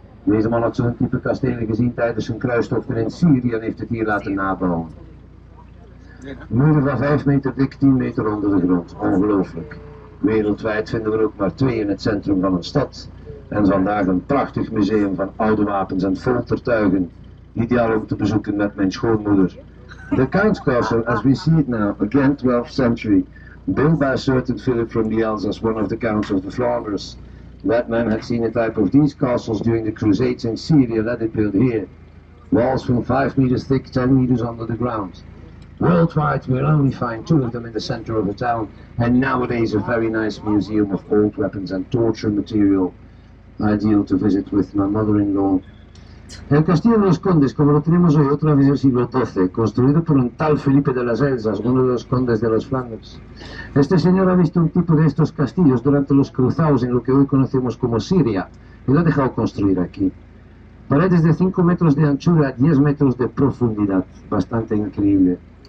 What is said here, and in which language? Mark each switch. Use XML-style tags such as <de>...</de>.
<nl>Deze man had zo'n type kastelen gezien tijdens zijn kruistochten in Syrië en heeft het hier laten nabouwen. Muren van 5 meter dik, 10 meter onder de grond. Ongelooflijk. Wereldwijd vinden we er ook maar 2 in het centrum van een stad. En vandaag een prachtig museum van oude wapens en foltertuigen. Ideaal om te bezoeken met mijn schoonmoeder.</nl> <en>The Count's Castle, as we see it now, again 12th century, built by a certain Philip from the Elzas, one of the counts of the Flanders. That man had seen a type of these castles during the Crusades in Syria, let it built here. Walls from 5 meters thick, 10 meters under the ground. Worldwide, we'll only find 2 of them in the center of the town, and nowadays a very nice museum of old weapons and torture material, ideal to visit with my mother-in-law.</en> <es>El Castillo de los Condes, como lo tenemos hoy, otra vez del siglo XII, construido por un tal Felipe de las Elzas, uno de los condes de los Flanders. Este señor ha visto un tipo de estos castillos durante los cruzados en lo que hoy conocemos como Siria, y lo ha dejado construir aquí. Paredes de 5 metros de anchura, 10 metros de profundidad, bastante increíble.</es>